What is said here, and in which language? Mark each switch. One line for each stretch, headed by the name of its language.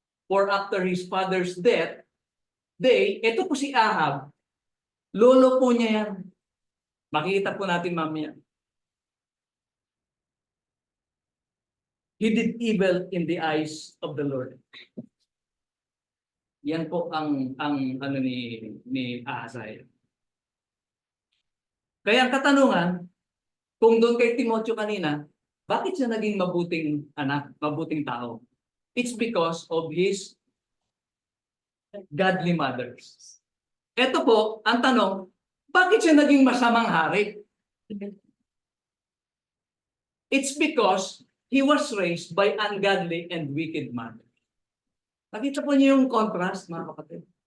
English: For after his father's death,
Filipino: ito po si Ahab, lolo po niya yan. Makikita po natin mamaya.
English: He did evil in the eyes of the Lord.
Filipino: Yan po ang ano ni Ahaziah. Kaya ang katanungan, kung doon kay Timoteo kanina, bakit siya naging mabuting anak, mabuting tao?
English: It's because of his godly mothers.
Filipino: Ito po, ang tanong, bakit siya naging masamang hari?
English: It's because he was raised by ungodly and wicked mothers.
Filipino: Nakita po niyo yung contrast, mga kapatid.